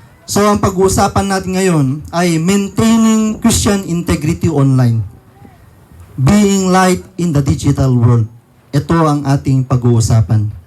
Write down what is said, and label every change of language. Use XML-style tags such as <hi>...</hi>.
<tl>So, ang pag-uusapan natin ngayon ay</tl> <en>maintaining Christian integrity online. Being light in the digital world.</en> <tl>Ito ang ating pag-uusapan.</tl>